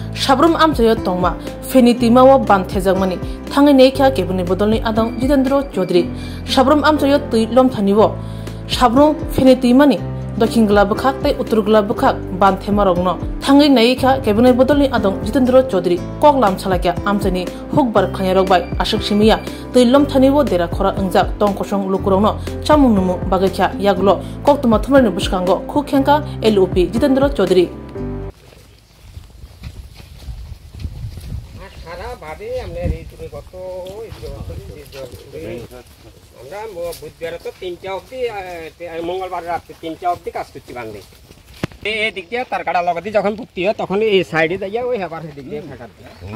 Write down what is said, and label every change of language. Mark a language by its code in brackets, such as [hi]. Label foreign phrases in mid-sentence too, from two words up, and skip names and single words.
[trp] Shabrum amchayo tongma feni timawa banthejangmani thangai neikha kebuni bodolni adang Jitendra Chaudhary Shabrum amchayo tui lom thaniwo Shabrum feni timani Dokhin Glabkhak tai Uttur Glabkhak banthemarogno thangai neikha kebuni bodolni adang Jitendra Chaudhary koklam chalakya amchani hukbar khanyarokbai ashik simiya tui lom thaniwo dera khora angjak tongkosong lukurongno chamungnumu bagakya yaglo koktuma thumrani buskango khukhenka LOP Jitendra Chaudhary [bn] ভাবে আমরা এই তুমি কত আমরা বুধবার তো 3টা অবধি মঙ্গলবার রাতে 3টা অবধি কাজ করছি বান্ধে এই দিক দিয়ে তার কাটা লাগাতে যখন ভর্তি হয় তখন এই সাইডে যাইয়া ওই হেবার দিক দিয়ে ফাঁকা দিয়ে